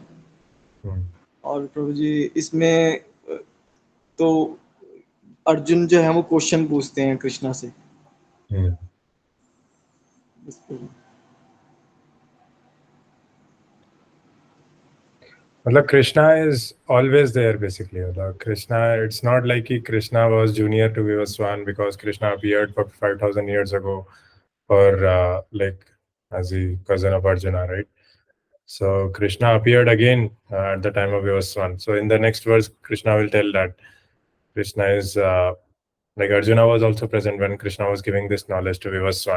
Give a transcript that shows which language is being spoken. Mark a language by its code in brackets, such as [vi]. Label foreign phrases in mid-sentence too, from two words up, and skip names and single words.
[hi] और प्रभु जी इसमें तो अर्जुन जो है वो क्वेश्चन पूछते हैं कृष्णा से। [en] मतलब कृष्णा is always there basically. मतलब कृष्णा, it's not like कि कृष्णा was junior to Vivaswan because Krishna appeared for 5,000 years ago for like as the cousin of Arjuna, right? So Krishna appeared again at the time of Vivaswan. So in the next verse, Krishna will tell that Krishna is like Arjuna was also present when Krishna was giving this knowledge to Vivaswan.